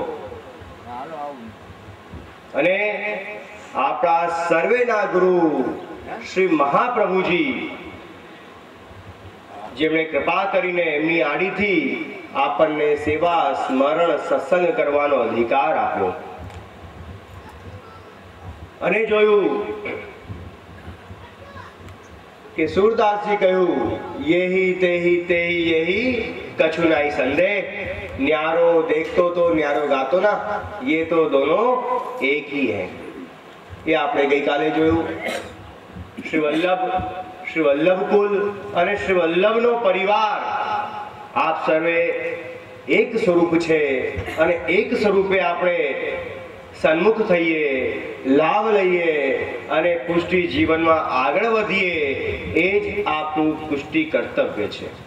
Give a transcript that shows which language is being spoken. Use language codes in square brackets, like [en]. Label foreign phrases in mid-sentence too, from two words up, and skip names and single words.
[gu] અને આપણા સર્વેના ગુરુ શ્રી મહાપ્રભુજી, જેમણે કૃપા કરીને એમની આડીથી આપણને સેવા, સ્મરણ, સત્સંગ કરવાનો અધિકાર આપ્યો, અને જોયું કે [hi] सूरदासजी कहूँ यही तेही तेही यही कछु नाई संदेह। न्यारो देखतो तो न्यारो गातो ना, ये तो दोनों एक ही है। [gu] એ આપણે ગઈ કાલે જોયું। श्री वल्लभ कुल અને શ્રી વલ્લભનો પરિવાર આપ સર્વે એક સ્વરૂપ છે, અને એક સ્વરૂપે આપણે સન્મુખ થઈએ, લાભ લઈએ અને પુષ્ટિ જીવનમાં આગળ વધીએ, એ જ આપણું પુષ્ટિ કર્તવ્ય છે।